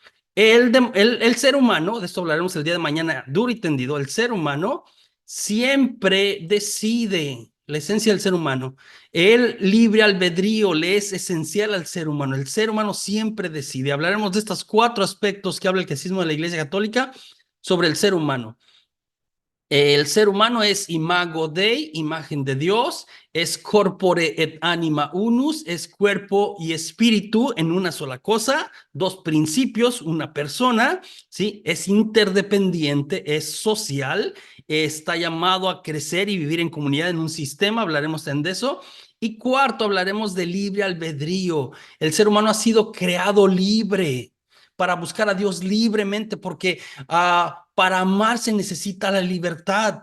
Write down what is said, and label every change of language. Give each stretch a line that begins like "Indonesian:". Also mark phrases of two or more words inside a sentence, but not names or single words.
Spanish: El ser humano, de esto hablaremos el día de mañana, duro y tendido, el ser humano siempre decide, la esencia del ser humano, el libre albedrío le es esencial al ser humano. El ser humano siempre decide. Hablaremos de estos 4 aspectos que habla el catecismo de la Iglesia Católica sobre el ser humano. El ser humano es
Latin: imago Dei,
Spanish: imagen de Dios, es
Latin: corpore et anima unus,
Spanish: es cuerpo y espíritu en una sola cosa, 2 principios, una persona, ¿sí? Es interdependiente, es social, está llamado a crecer y vivir en comunidad en un sistema, hablaremos de eso. Y cuarto, hablaremos de libre albedrío. El ser humano ha sido creado libre para buscar a Dios libremente, porque para amar se necesita la libertad.